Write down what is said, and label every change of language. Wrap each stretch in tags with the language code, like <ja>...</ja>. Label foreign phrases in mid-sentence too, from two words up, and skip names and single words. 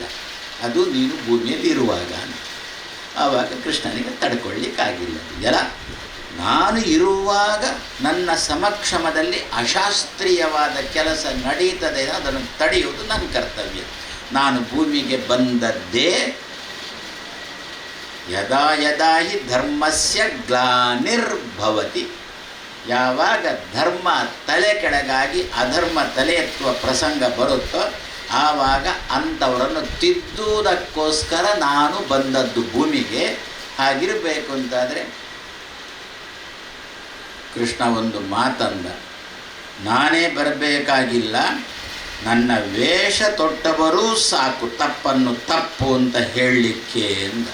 <kn>ಅದು ನೀನು ಭೂಮಿಯಲ್ಲಿ ಇರುವಾಗ. ಆವಾಗ ಕೃಷ್ಣನಿಗೆ ತಡ್ಕೊಳ್ಳಿಕ್ಕಾಗಿಲ್ಲ. ಎಲ್ಲ ನಾನು ಇರುವಾಗ ನನ್ನ ಸಮಕ್ಷಮದಲ್ಲಿ ಅಶಾಸ್ತ್ರೀಯವಾದ ಕೆಲಸ ನಡೀತದೆ, ಅದನ್ನು ತಡೆಯುವುದು ನನ್ನ ಕರ್ತವ್ಯ. ನಾನು ಭೂಮಿಗೆ ಬಂದದ್ದೇ</kn> <sa>ಯದಾ ಯದಾ ಹಿ ಧರ್ಮಸ್ಯ ಗ್ಲಾನಿರ್ಭವತಿ.</sa> <kn>ಯಾವಾಗ ಧರ್ಮ ತಲೆ ಕೆಳಗಾಗಿ ಅಧರ್ಮ ತಲೆ ಎತ್ತುವ ಪ್ರಸಂಗ ಬರುತ್ತೋ ಆವಾಗ ಅಂಥವರನ್ನು ತಿದ್ದುವುದಕ್ಕೋಸ್ಕರ ನಾನು ಬಂದದ್ದು ಭೂಮಿಗೆ. ಹಾಗಿರಬೇಕು ಅಂತಾದರೆ ಕೃಷ್ಣ ಒಂದು ಮಾತಂದ, ನಾನೇ ಬರಬೇಕಾಗಿಲ್ಲ, ನನ್ನ ವೇಷ ತೊಟ್ಟವರೂ ಸಾಕು ತಪ್ಪನ್ನು ತಪ್ಪು ಅಂತ ಹೇಳಲಿಕ್ಕೆ ಅಂತ.</kn>